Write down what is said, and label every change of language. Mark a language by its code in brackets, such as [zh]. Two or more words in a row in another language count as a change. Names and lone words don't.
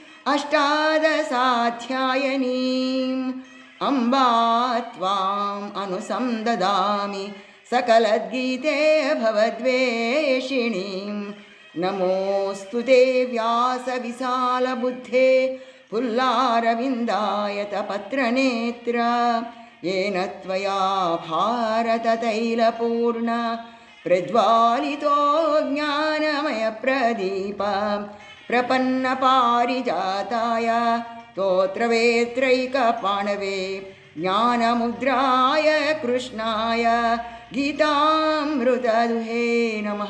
[sa] अष्टादशाध्यायनीं अम्बा त्वां अनुसन्ददामि सकलद्गीते भवद्वेषिणीं. నమోऽस्तु ते व्यास विशाल बुद्धे पुल्लारविन्दायत पत्रनेत्र येन त्वया भारततैलपूर्ण प्रज्वालितो ज्ञानमयप्रदीप प्रपन्नपारिजाताय स्तोत्रवेत्रैकपाणवे ज्ञानमुद्राय कृष्णाय गीतामृतदुहे नमः.